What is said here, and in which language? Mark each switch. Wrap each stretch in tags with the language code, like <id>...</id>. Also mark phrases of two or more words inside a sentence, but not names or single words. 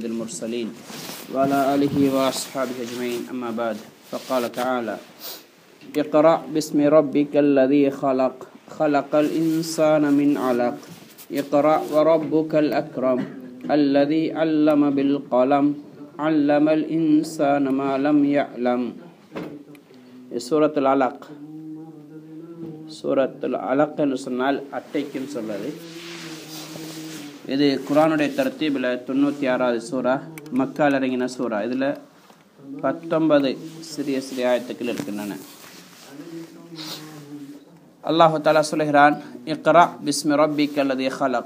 <ar>المرسلين وعلى آله وأصحابه أجمعين أما بعد فقال تعالى اقرأ باسم ربك الذي خلق خلق الإنسان من علق اقرأ وربك الأكرم الذي علم بالقلم علم الإنسان ما لم يعلم سورة العلق</ar> <ta>சூரத்துல் அலக் என்று சொன்னால் அட்டைக்குன்னு சொல்லுது. இது குர்ஆனுடைய தர்த்தீபில் 96வது சூரா, மக்கால் இறங்கின சூரா. இதில் 19 சிறிய சிறிய ஆயத்துக்கள் இருக்கின்றன.</ta> <ar>الله تعالى</ar> <ta>சொல்கிறான்,</ta> <ar>اقرأ باسم ربك الذي خلق.</ar>